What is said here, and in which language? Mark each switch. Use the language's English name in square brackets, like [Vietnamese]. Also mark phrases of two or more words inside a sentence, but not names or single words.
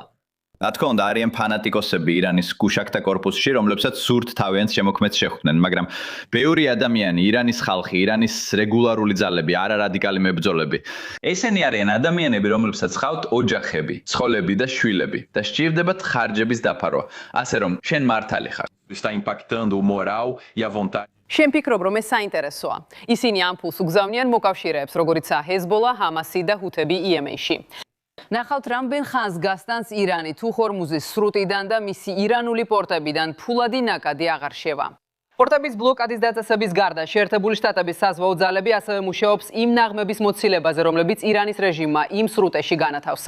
[Georgian] რა თქმა უნდა, არიან ფანატიკოსები ირანის გუშაქთა კორპუსში, რომლებსაც სურთ თავიანთ შემოქმედს შეხვდნენ, მაგრამ ბევრი ადამიანი, ირანის ხალხი, ირანის რეგულარული ძალები, არარადიკალი მებრძოლები, ესენი არიან ადამიანები, რომლებსაც ხავთ ოჯახები, ცხოველები და შვილები და სჭირდებათ ხარჯების დაფარვა. ასე რომ, შენ მართალი ხარ. [Portuguese] Está impactando o moral e a vontade. [Georgian] შენ ფიქრობ, რომ ეს საინტერესოა. ისინი ამ ფულს უგზავნიან მოკავშირეებს, როგორიცაა ჰეზბოლა, ჰამასი და ჰუთები იემენში. ნახავთ, რამდენ ხანს გასტანს ირანი თუ ჰორმუზის სრუტიდან და მისი ირანული პორტებიდან ფულადი ნაკადი აღარ შევა. პორტების ბლოკადის დაწესების გარდა შეერთებული შტატების საზღვაო ძალები ასევე მუშაობს იმ ნაღმების მოცილებაზე, რომლებიც ირანის რეჟიმმა იმ სრუტეში განათავსა.